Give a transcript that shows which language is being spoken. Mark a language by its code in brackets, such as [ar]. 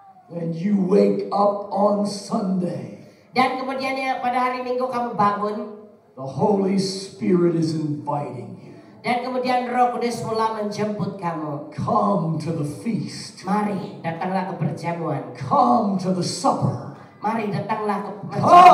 [en] When you wake up on Sunday, [id] Dan kemudiannya pada hari Minggu kamu bangun. [en] the Holy Spirit is inviting you. [id] Dan kemudian Roh Kudus mulai menjemput kamu. [en] Come to the feast. [id] Mari, datanglah ke perjamuan. [en] Come to the supper. [id] Mari, datanglah ke perjamuan.